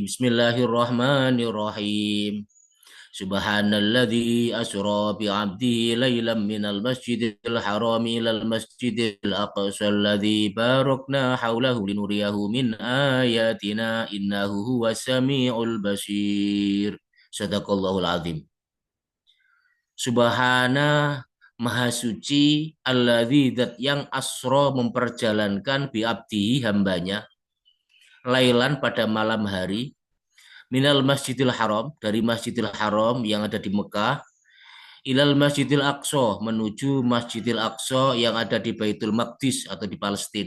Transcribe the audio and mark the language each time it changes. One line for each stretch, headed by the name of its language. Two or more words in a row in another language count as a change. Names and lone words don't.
Arabic: Bismillahirrahmanirrahim. سبحان الذي أسرى بعبده ليلا من المسجد الحرام إلى المسجد الأقصى الذي باركنا حوله لنريه من آياتنا إنه هو السميع البصير. صدق الله العظيم.
Indonesian: Subhana Maha suci alladzi zat yang asra memperjalankan
Arabic: بعبده
Indonesian: hambanya lailan pada malam hari
Arabic: من المسجد الحرام
Indonesian: dari masjidil haram yang ada di Mekah
Arabic: إلى المسجد الأقصى
Indonesian: menuju masjidil aqsa yang ada di Baitul Maqdis atau di Palestina.